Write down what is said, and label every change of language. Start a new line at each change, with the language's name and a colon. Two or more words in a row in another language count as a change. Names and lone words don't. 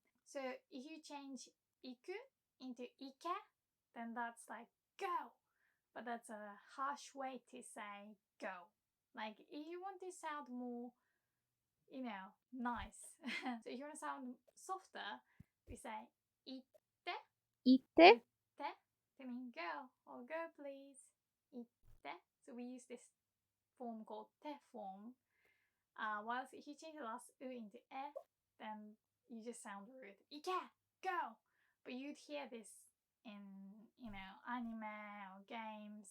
English: So if you change iku into ike, then that's like go. But that's a harsh way to say go. Like if you want to sound more, nice. So if you want to sound softer, we say itte. Ite. Te to mean go or go please. Itte. So we use this form called te form. Whilst if you change the last u into e, then you just sound rude. Ike, go! But you'd hear this in, anime or games.